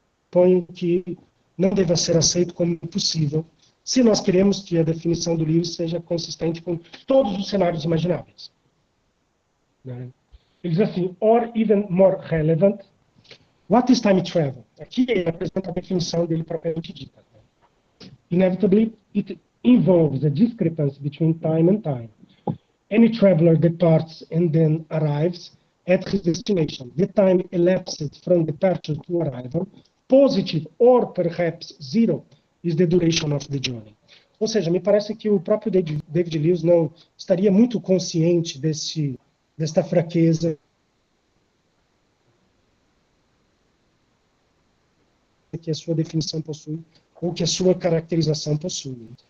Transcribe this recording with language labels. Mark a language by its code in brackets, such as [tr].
[pt] Põe que não deva ser aceito como impossível, se nós queremos que a definição do Lewis seja consistente com todos os cenários imagináveis. Ele diz assim, [en] or even more relevant, what is time travel? [pt] Aqui ele apresenta a definição dele propriamente dita. [en] Inevitably, it involves a discrepancy between time and time. Any traveler departs and then arrives at his destination. The time elapsed from departure to arrival, positive or perhaps zero, is the duration of the journey. [pt] Ou seja, me parece que o próprio David Lewis não estaria muito consciente desta fraqueza que a sua definição possui, ou que a sua caracterização possui.